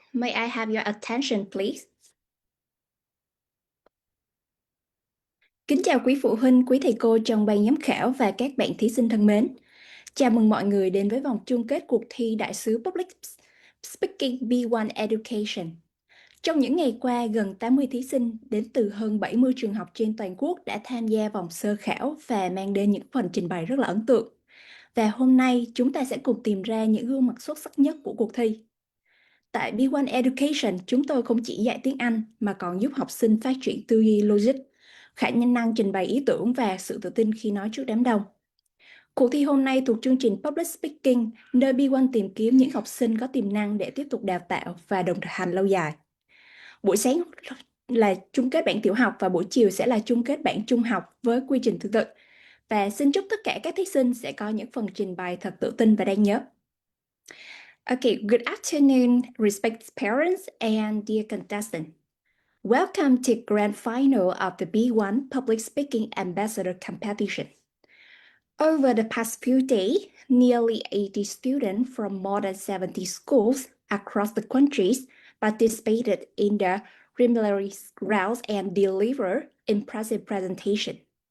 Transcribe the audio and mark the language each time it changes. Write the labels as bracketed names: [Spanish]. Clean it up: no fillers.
[English] May I have your attention, please? [Vietnamese] Kính chào quý phụ huynh, quý thầy cô trong ban giám khảo và các bạn thí sinh thân mến. Chào mừng mọi người đến với vòng chung kết cuộc thi Đại sứ Public Speaking B1 Education. Trong những ngày qua, gần 80 thí sinh đến từ hơn 70 trường học trên toàn quốc đã tham gia vòng sơ khảo và mang đến những phần trình bày rất là ấn tượng. Và hôm nay, chúng ta sẽ cùng tìm ra những gương mặt xuất sắc nhất của cuộc thi. Tại B1 Education, chúng tôi không chỉ dạy tiếng Anh mà còn giúp học sinh phát triển tư duy logic, khả năng trình bày ý tưởng và sự tự tin khi nói trước đám đông. Cuộc thi hôm nay thuộc chương trình Public Speaking, nơi B1 tìm kiếm những học sinh có tiềm năng để tiếp tục đào tạo và đồng hành lâu dài. Buổi sáng là chung kết bảng tiểu học và buổi chiều sẽ là chung kết bảng trung học với quy trình tương tự. Và xin chúc tất cả các thí sinh sẽ có những phần trình bày thật tự tin và đáng nhớ. [English] Okay, good afternoon, respected parents and dear contestants. Welcome to grand final of the B1 Public Speaking Ambassador Competition. Over the past few days, nearly 80 students from more than 70 schools across the countries participated in the preliminary rounds and delivered impressive presentation.